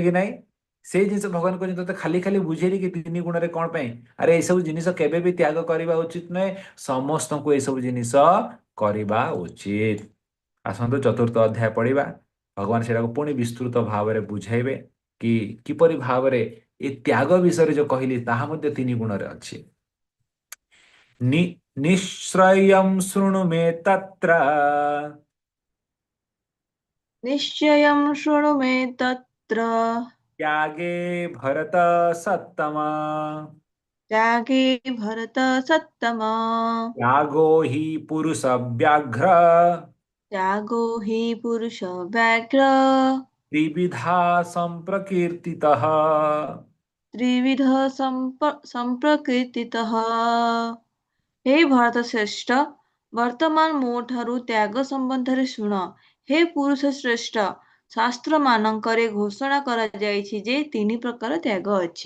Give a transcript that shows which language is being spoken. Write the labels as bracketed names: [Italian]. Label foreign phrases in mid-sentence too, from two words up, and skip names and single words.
[Odia] କି ନାଇଁ ସେଇ ଜିନିଷ ଭଗବାନ କହିଛନ୍ତି ତତେ ଖାଲି ଖାଲି ବୁଝେଇଲି କି 3 ଗୁଣରେ କଣ ପାଇଁ ଆରେ ଏସବୁ ଜିନିଷ କେବେ ବି ତ୍ୟାଗ କରିବା ଉଚିତ ନୁହେଁ ସମସ୍ତଙ୍କୁ ଏସବୁ ଜିନିଷ କରିବା ଉଚିତ ଆସନ୍ତୁ ଚତୁର୍ଥ ଅଧ୍ୟାୟ ପଢିବା ଭଗବାନ ସେଟାକୁ ପୁଣି ବିସ୍ତୃତ ଭାବରେ ବୁଝାଇବେ କି କିପରି ଭାବରେ ଏ ତ୍ୟାଗ ବିଷୟରେ ଯୋଉ କହିଲି ତାହା ମଧ୍ୟ 3 ଗୁଣରେ ଅଛି [Sanskrit] ନିଶ୍ରୟଂ ଶୃଣୁ ମେ ତତ୍ର ନିଶ୍ଚୟଂ ଶୃଣୁ ମେ ତତ୍ର त्यागे भरत सत्तम त्यागे भरत सत्तम त्यागो हि पुरुष व्याघ्र त्यागो हि पुरुष व्याघ्र त्रिविधा संप्रकीर्तितः ତ୍ରିବିଧ ସମ୍ପ୍ରକୀର୍ତ୍ତିତଃ [Odia] ହେ ଭରତ ଶ୍ରେଷ୍ଠ ବର୍ତ୍ତମାନ ମୋ ଠାରୁ ତ୍ୟାଗ ସମ୍ବନ୍ଧରେ ଶୁଣ ହେ ପୁରୁଷ ଶ୍ରେଷ୍ଠ ଶାସ୍ତ୍ରମାନଙ୍କରେ ଘୋଷଣା କରାଯାଇଛି ଯେ 3 ପ୍ରକାର ତ୍ୟାଗ ଅଛି।